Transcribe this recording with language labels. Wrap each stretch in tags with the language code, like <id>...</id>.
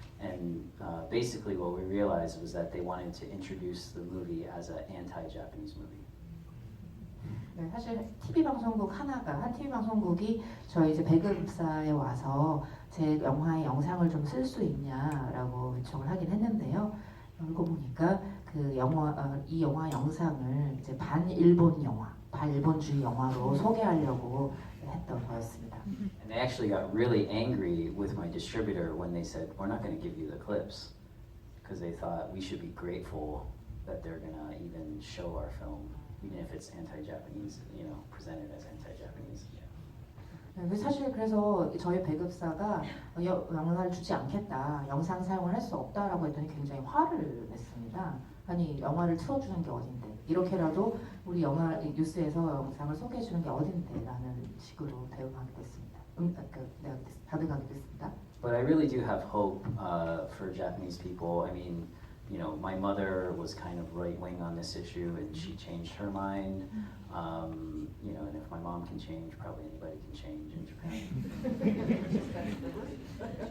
<en>And basically, what we realized was that they wanted to introduce the movie as an anti-Japanese movie.</en> <ko>네, 사실 TV 방송국 하나가 한 TV 방송국이 저희 이제 배급사에 와서 제 영화의 영상을 좀 쓸 수 있냐라고 요청을 하긴 했는데요. 알고 보니까 그 이 영화 영상을 이제 반일본 영화, 반일본주의 영화로 소개하려고 했던 거였습니다.</ko> <en>And they actually got really angry with my distributor when they said, "We're not going to give you the clips," because they thought we should be grateful that they're going to even show our film. Even if it's anti-Japanese, you know, presented as anti-Japanese.</en> <ko>네, 사실 그래서 저희 배급사가 영상을 주지 않겠다, 영상 사용을 할 수 없다라고 했더니 굉장히 화를 냈습니다. 아니 영화를 틀어주는 게 어딘데? 이렇게라도 우리 영화 뉴스에서 영상을 소개해주는 게 어딘데라는 식으로 대응하게 됐습니다. 받아가게 됐습니다.</ko> <en>But I really do have hope for Japanese people. I mean. You know, my mother was kind of right-wing on this issue, and she changed her mind. You know, and if my mom can change, probably anybody can change in Japan.</en>